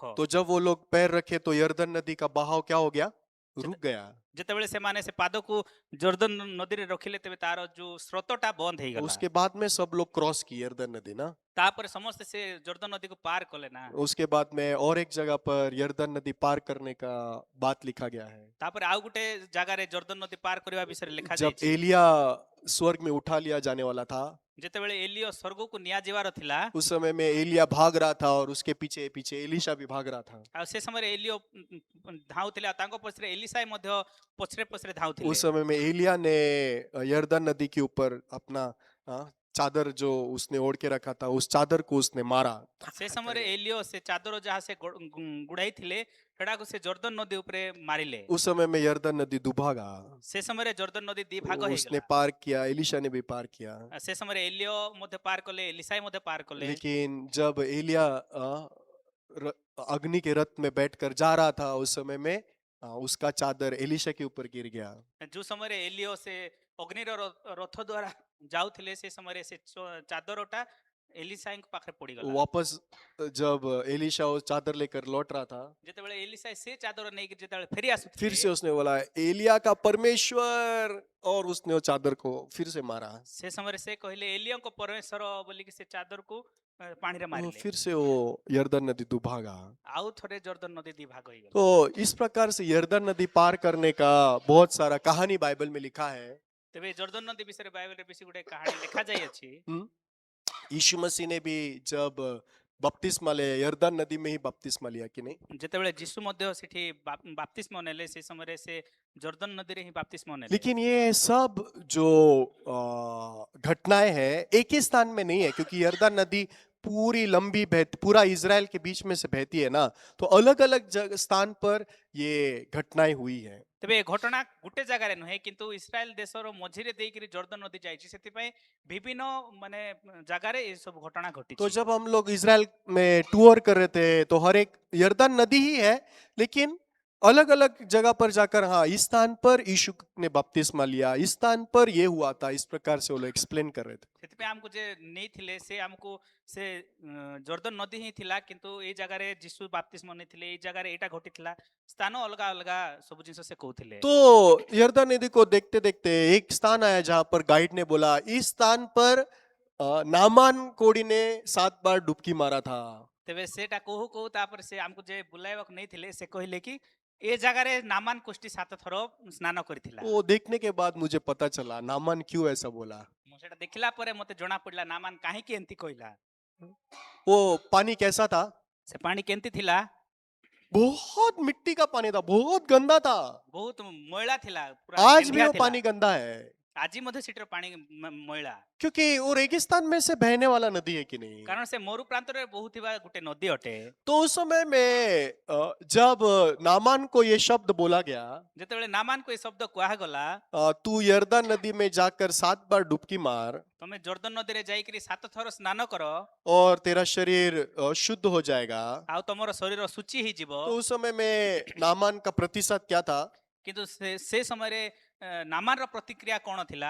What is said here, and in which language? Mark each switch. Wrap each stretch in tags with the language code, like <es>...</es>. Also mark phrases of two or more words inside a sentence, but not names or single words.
<hi>तो जब वो लोग पैर रखे तो यरदन नदी का बहाव क्या हो गया? रुक गया।</hi> <or>ଯେତେବେଳେ ସେମାନେ ସେ ପାଦକୁ ଜର୍ଦ୍ଦନ ନଦୀରେ ରଖିଲେ ତେବେ ତାର ଯୋଉ ସ୍ରୋତଟା ବନ୍ଦ ହେଇଗଲା।</or> <hi>उसके बाद में सब लोग क्रॉस किए यरदन नदी ना।</hi> <or>ତାପରେ ସମସ୍ତେ ସେ ଜର୍ଦ୍ଦନ ନଦୀକୁ ପାର କଲେ ନା।</or> <hi>उसके बाद में और एक जगह पर यरदन नदी पार करने का बात लिखा गया है।</hi> <or>ତାପରେ ଆଉ ଗୋଟେ ଜାଗାରେ ଜର୍ଦ୍ଦନ ନଦୀ ପାର କରିବା ବିଷୟରେ ଲେଖା</or> <hi>जब</hi> <or>ଯାଇଛି।</or> <hi>एलिया स्वर्ग में उठा लिया जाने वाला था,</hi> <or>ଯେତେବେଳେ ଏଲିଓ ସ୍ୱର୍ଗକୁ ନିଆଯିବାର ଥିଲା,</or> <hi>उस समय में एलिया भाग रहा था और उसके पीछे पीछे एलीशा भी भाग रहा था।</hi> <or>ଆଉ ସେ ସମୟରେ ଏଲିଓ ଧାଉଥିଲେ ଆଉ ତାଙ୍କ ପଛରେ ଏଲିସାଇ ମଧ୍ୟ ପଛରେ ପଛରେ ଧାଉଥିଲେ।</or> <hi>उस समय में एलिया ने यरदन नदी के ऊपर अपना चादर जो उसने ओढ़ के रखा था, उस चादर को उसने मारा।</hi> <or>ସେ ସମୟରେ ଏଲିଓ ସେ ଚାଦର ଯାହା ସେ ଗୁଡାଇଥିଲେ ସେଟାକୁ ସେ ଜର୍ଦ୍ଦନ ନଦୀ ଉପରେ ମାରିଲେ।</or> <hi>उस समय में यरदन नदी दुभागा,</hi> <or>ସେ ସମୟରେ ଜର୍ଦ୍ଦନ ନଦୀ ଦି ଭାଗ</or> <hi>उसने</hi> <or>ହେଇଗଲା।</or> <hi>पार किया, एलीशा ने भी पार किया।</hi> <or>ସେ ସମୟରେ ଏଲିଓ ମଧ୍ୟ ପାର କଲେ, ଏଲିସାଇ ମଧ୍ୟ ପାର କଲେ।</or> <hi>लेकिन जब एलिया अग्नि के रथ में बैठकर जा रहा था, उस समय में उसका चादर एलीशा के ऊपर गिर गया।</hi> <or>ଯୋଉ ସମୟରେ ଏଲିଓ ସେ ଅଗ୍ନିର ରଥ ଦ୍ୱାରା ଯାଉଥିଲେ ସେ ସମୟରେ ସେ ଚାଦରଟା ଏଲିସାଇଙ୍କ ପାଖରେ ପଡିଗଲା।</or> <hi>वापस जब एलीशा वो चादर लेकर लौट रहा था,</hi> <or>ଯେତେବେଳେ ଏଲିସାଇ ସେ ଚାଦର ନେଇକି ଯେତେବେଳେ ଫେରି</or> <hi>फिर</hi> <or>ଆସୁଥିଲେ</or> <hi>से उसने बोला एलिया का परमेश्वर, और उसने वो चादर को फिर से मारा।</hi> <or>ସେ ସମୟରେ ସେ କହିଲେ ଏଲିଓଙ୍କ ପରମେଶ୍ୱର ବୋଲିକି ସେ ଚାଦରକୁ ପାଣିରେ ମାରିଲେ।</or> <hi>फिर से वो यरदन नदी दुभागा।</hi> <or>ଆଉ ଥରେ ଜର୍ଦ୍ଦନ ନଦୀ ଦି ଭାଗ ହେଇଗଲା।</or> <hi>तो इस प्रकार से यरदन नदी पार करने का बहुत सारा कहानी बाइबल में लिखा है।</hi> <or>ତେବେ ଜର୍ଦ୍ଦନ ନଦୀ ବିଷୟରେ ବାଇବେଲରେ ବେଶୀ ଗୋଟେ କାହାଣୀ ଲେଖା ଯାଇଅଛି।</or> <hi>यीशु मसीह ने भी जब बपतिस्मा लिया, यरदन नदी में ही बपतिस्मा लिया कि नहीं?</hi> <or>ଯେତେବେଳେ ଯୀଶୁ ମଧ୍ୟ ସେଠି ବାପ୍ତିସ୍ମ ନେଲେ ସେ ସମୟରେ ସେ ଜର୍ଦନ ନଦୀରେ ହିଁ ବାପ୍ତିସ୍ମ ନେଲେ।</or> <hi>लेकिन ये सब जो घटनाएं हैं एक ही स्थान में नहीं है, क्योंकि यरदन नदी पूरी लंबी पूरा इज़राइल के बीच में से बहती है ना, तो अलग अलग स्थान पर ये घटनाएं हुई है।</hi> <or>ତେବେ ଏ ଘଟଣା ଗୋଟେ ଜାଗାରେ ନୁହେଁ କିନ୍ତୁ ଇସ୍ରାଏଲ ଦେଶର ମଝିରେ ଦେଇକିରି ଜର୍ଦନ ନଦୀ ଯାଇଛି, ସେଥିପାଇଁ ବିଭିନ୍ନ ମାନେ ଜାଗାରେ ଏ ସବୁ ଘଟଣା</or> <hi>तो</hi> <or>ଘଟିଛି।</or> <hi>जब हम लोग इज़राइल में टूर कर रहे थे तो हर एक यरदन नदी ही है, लेकिन अलग अलग जगह पर जाकर हाँ इस स्थान पर यीशु ने बपतिस्मा लिया, इस स्थान पर ये हुआ था, इस प्रकार से वो लोग एक्सप्लेन कर रहे थे।</hi> <or>ସେଥିପାଇଁ ଆମକୁ ଯେ ନେଇଥିଲେ ସେ ଆମକୁ ସେ ଜର୍ଦନ ନଦୀ ହିଁ ଥିଲା, କିନ୍ତୁ ଏଇ ଜାଗାରେ ଯୀଶୁ ବାପ୍ତିସ୍ମ ନେଇଥିଲେ, ଏଇ ଜାଗାରେ ଏଇଟା ଘଟିଥିଲା, ସ୍ଥାନ ଅଲଗା ଅଲଗା ସବୁ ଜିନିଷ ସେ କହୁଥିଲେ।</or> <hi>तो यरदन नदी को देखते देखते एक स्थान आया जहां पर गाइड ने बोला इस स्थान पर नामान कोड़ी ने 7 बार डुबकी मारा था।</hi> <or>ତେବେ ସେଟା କହୁ କହୁ ତାପରେ ସେ ଆମକୁ ଯେ ବୁଲାଇବାକୁ ନେଇଥିଲେ ସେ କହିଲେ କି ଏ ଜାଗାରେ ନାମାନ କୁଷ୍ଟି 7 ଥର ସ୍ନାନ କରିଥିଲା।</or> <hi>वो देखने के बाद मुझे पता चला नामान क्यों ऐसा बोला।</hi> <or>ମୁଁ ସେଟା ଦେଖିଲା ପରେ ମତେ ଜଣା ପଡିଲା ନାମାନ କାହିଁକି ଏମିତି କହିଲା।</or> <hi>वो पानी कैसा था?</hi> <or>ସେ ପାଣି କେମିତି ଥିଲା?</or> <hi>बहुत मिट्टी का पानी था, बहुत गंदा था।</hi> <or>ବହୁତ ମଇଳା ଥିଲା, ପୁରା</or> <hi>आज भी</hi> <or>କେନ୍ଦିଆ</or> <hi>वो</hi> <or>ଥିଲା।</or> <hi>पानी गंदा है,</hi> <or>ଆଜି ମଧ୍ୟ ସେଠିର ପାଣି ମଇଳା,</or> <hi>क्योंकि वो रेगिस्तान में से बहने वाला नदी है कि नहीं।</hi> <or>କାରଣ ସେ ମରୁ ପ୍ରାନ୍ତରେ ବହୁଥିବା ଗୋଟେ ନଦୀ ଅଟେ।</or> <hi>तो उस समय में जब नामान को ये शब्द बोला गया,</hi> <or>ଯେତେବେଳେ ନାମାନକୁ ଏ ଶବ୍ଦ କୁହାଗଲା,</or> <hi>तू यरदन नदी में जाकर 7 बार डुबकी मार</hi> <or>ତମେ ଜର୍ଦନ ନଦୀରେ ଯାଇକିରି 7 ଥର ସ୍ନାନ କର</or> <hi>और तेरा शरीर शुद्ध हो जाएगा।</hi> <or>ଆଉ ତମର ଶରୀର ଶୁଚି ହେଇଯିବ।</or> <hi>तो उस समय में नामान का प्रतिशत क्या था?</hi> <or>କିନ୍ତୁ ସେ ସମୟରେ ନାମାନର ପ୍ରତିକ୍ରିୟା କଣ ଥିଲା?</or>